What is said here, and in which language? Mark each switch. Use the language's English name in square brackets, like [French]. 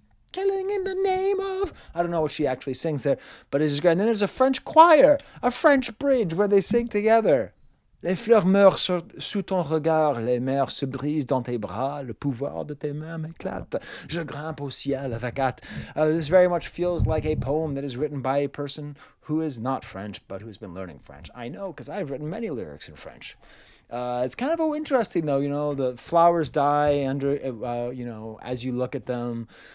[English] Killing in the name of, I don't know what she actually sings there, but it's great. And then there's a French choir, a French bridge where they sing together. [French] Les fleurs meurent sous ton regard, les mers se brisent dans tes bras, le pouvoir de tes mains m'éclate, je grimpe au ciel avec hâte. [English] This very much feels like a poem that is written by a person who is not French, but who's been learning French. I know, because I've written many lyrics in French. It's kind of interesting, though, you know, the flowers die under, you know, as you look at them.